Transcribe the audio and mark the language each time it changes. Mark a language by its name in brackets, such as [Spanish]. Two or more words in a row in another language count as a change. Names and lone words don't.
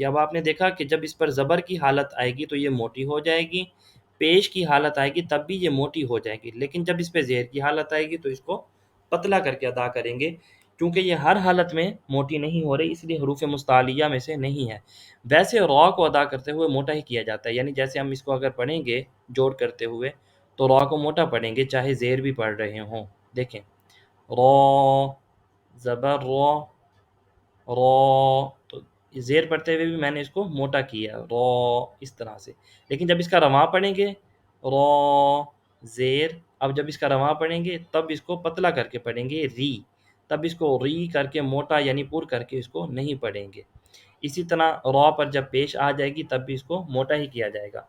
[Urdu] اب آپ نے دیکھا کہ جب اس پر زبر کی حالت آئے گی تو یہ موٹی ہو جائے گی، پیش کی حالت آئے گی تب بھی یہ موٹی ہو جائے گی، لیکن جب اس پہ زیر کی حالت آئے گی تو اس کو پتلا کر کے ادا کریں گے، چونکہ یہ ہر حالت میں موٹی نہیں ہو رہی، اس لیے حروف مستعلیہ میں سے نہیں ہے۔ ویسے را کو ادا کرتے ہوئے موٹا ہی کیا جاتا ہے، یعنی جیسے ہم اس کو اگر پڑھیں گے جوڑ کرتے ہوئے تو را کو موٹا پڑھیں گے چاہے زیر بھی پڑھ رہے ہوں۔ دیکھیں را، زبر را، را، تو زیر پڑھتے ہوئے بھی میں نے اس کو موٹا کیا را اس طرح سے، لیکن جب اس کا رواں پڑھیں گے را زیر، اب جب اس کا رواں پڑھیں گے تب اس کو پتلا کر کے پڑھیں گے ری، تب اس کو ری کر کے موٹا یعنی پر کر کے اس کو نہیں پڑھیں گے۔ اسی طرح را پر جب پیش آ جائے گی تب بھی اس کو موٹا ہی کیا جائے گا۔